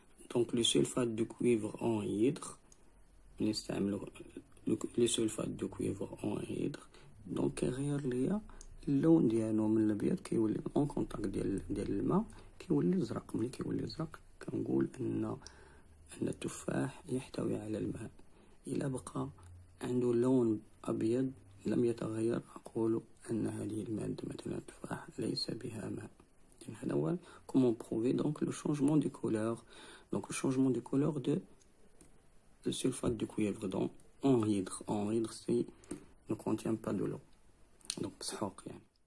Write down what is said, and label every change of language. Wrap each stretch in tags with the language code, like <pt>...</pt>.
<fr>Donc le sulfate de cuivre anhydre,</fr> <ar>نستعملو</ar> <fr>le sulfate de cuivre anhydre.</fr> <ar>donc كيغير ليا اللون ديالو من الابيض كيولي اون كونتاكت ديال الماء كيولي ازرق. ملي كيولي ازرق كنقول ان التفاح يحتوي على الماء. الا بقى عنده لون ابيض لم يتغير اقول ان هذه الماده مثلا التفاح ليس بها ماء. هذا هو</ar> <fr>comment prouver donc le changement de couleur. Donc le changement de couleur de sulfate de cuivre dans anhydre. Anhydre, c'est ne contient pas de l'eau. Donc</fr> <ar>مسحوق يعني.</ar>